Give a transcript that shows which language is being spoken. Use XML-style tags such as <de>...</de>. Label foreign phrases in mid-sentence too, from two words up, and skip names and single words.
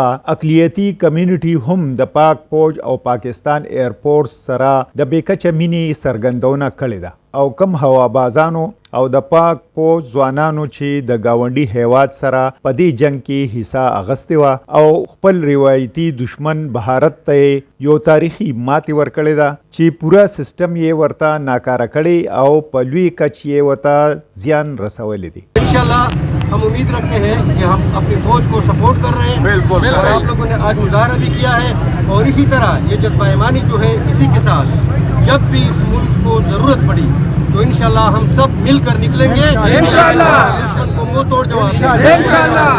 <ps>اقلیتي کمیونټي هم د پاک فوج او پاکستان ایرفورس سره د بیکچه مینې څرګندونه کړې ده او کم هوابازانو او د پاک فوج ځوانانو چې د گاونډي هیواد سره په دې جنگ کې حصہ اغستې وه او خپل روایتي دشمن بهارت ته یو تاریخي ماتې ورکړې ده چې پورا سیستم یې ورته ناکاره کړی او په لوی کچ یې ورته زیان رسولی دی.</ps> <hi>इंशाल्लाह हम उम्मीद रखते हैं कि हम अपनी फौज को सपोर्ट कर रहे हैं। बिल्कुल और आप लोगों ने आज मुजाहरा भी किया है और इसी तरह ये जज्बा ईमानी जो है इसी के साथ जब भी इस मुल्क को जरूरत पड़ी तो इंशाल्लाह हम सब मिलकर निकलेंगे इंशाल्लाह, दुश्मन को मुंह तोड़ जवाब देंगे इंशाल्लाह।</hi>